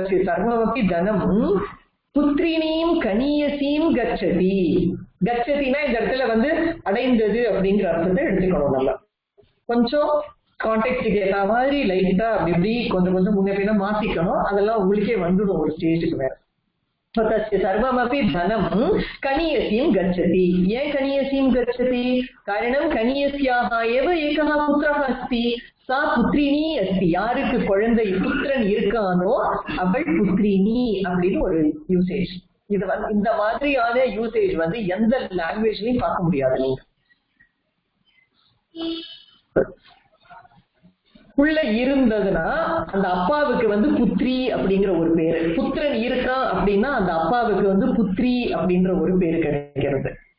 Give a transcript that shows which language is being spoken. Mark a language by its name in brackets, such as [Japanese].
[Sanskrit] சர்வமபி தனம் புத்ரினீம் கனியசீம் கச்சதி. [Tamil] கச்சதினா இந்த இடத்துல வந்து அடைந்தது அப்படிங்கிற அர்த்தத்தை எடுத்துக்கணும். நம்ம கொஞ்சம் கான்டெக்ட்டுக்கு ஏற்ற மாதிரி லைட்டா அப்படி இப்படி கொஞ்சம் கொஞ்சம் முன்ன பின்ன மாத்திக்கணும். அதெல்லாம் உங்களுக்கே வந்துடும் ஒரு ஸ்டேஜுக்கு மேல. [Sanskrit] तस्य सर्वमपि धनं कनीयसीं गच्छति. ये कनीयसीं गच्छति? कारणं कनीयस्याः एव एकः पुत्रः अस्ति. सा पुत्रिनी अस्ति. [Tamil] யாருக்கு குழந்தை புத்திரன் இருக்கானோ அவள் புத்ரினி அப்படின்னு ஒரு யூசேஜ். இது இந்த மாதிரியான யூசேஜ் எந்த லாங்குவேஜ்லயும் பார்க்க முடியாது. நீங்க புள்ள இருந்ததுன்னா அந்த அப்பாவுக்கு புத்ரி அப்படிங்கிற ஒரு பேரு, புத்திரன் இருக்கான் அப்படின்னா அந்த அப்பாவுக்கு புத்ரி அப்படின்ற ஒரு பேரு கிடைக்கிறது.